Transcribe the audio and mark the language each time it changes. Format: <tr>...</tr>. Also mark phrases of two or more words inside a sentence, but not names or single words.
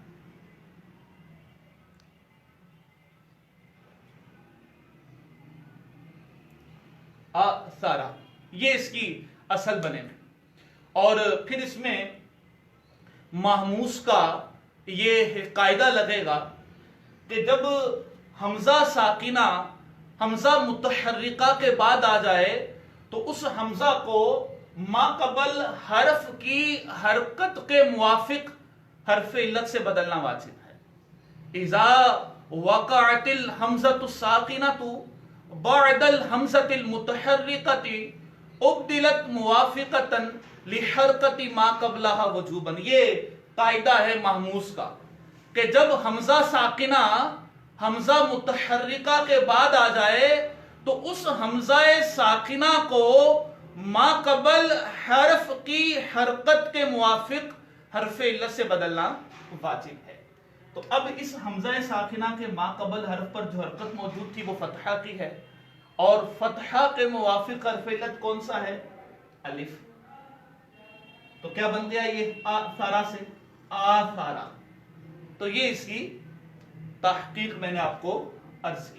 <ur>آثارا یہ اس کی اصل بنے گی. اور پھر اس میں محموز کا یہ قاعدہ لگے گا کہ جب حمزہ ساکنہ حمزہ متحرکہ کے بعد آ جائے تو اس حمزہ کو ما قبل حرف کی حرکت کے موافق حرف علت سے بدلنا واجب ہے.</ur> <ar>اذا وقعت الحمزۃ الساکنۃ بعد الحمزۃ المتحرکۃ ابدلت موافقۃ لحرکت ما قبلہا وجوباً.</ar> <ur>یہ قاعدہ ہے محموز کا کہ جب حمزہ ساکنہ حمزہ متحرکہ کے بعد آ جائے تو اس حمزہ ساکنہ کو ما قبل حرف کی حرکت کے موافق حرف علت سے بدلنا واجب ہے. تو اب اس حمزہ ساکنہ کے ما قبل حرف پر جو حرکت موجود تھی وہ فتحہ کی ہے، اور فتحہ کے موافق حرف علت کون سا ہے؟ الف. تو کیا بن گیا یہ آثارا سے؟ آثارا. تو یہ اس کی تحقیق میں نے آپ کو عرض کی.</ur>